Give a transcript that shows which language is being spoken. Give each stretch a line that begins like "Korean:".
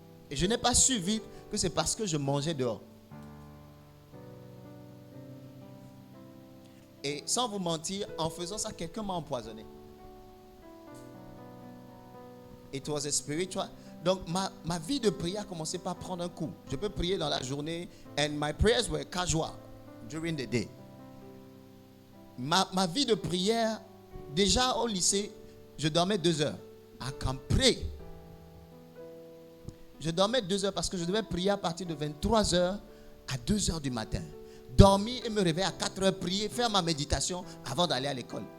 French: Et je n'ai pas su vite que c'est parce que je mangeais dehors. Et sans vous mentir, en faisant ça, quelqu'un m'a empoisonné. It was a spiritual. Donc ma vie de prière a commencé par prendre un coup. Je peux prier dans la journée.
English: And my prayers were casual during the day.
French: Ma vie de prière, déjà au lycée, je dormais 2 heures. I can pray. Je dormais 2 heures parce que je devais prier à partir de 23 heures à 2 heures du matin. Dormir et me réveiller à 4 heures, prier, faire ma méditation avant d'aller à l'école.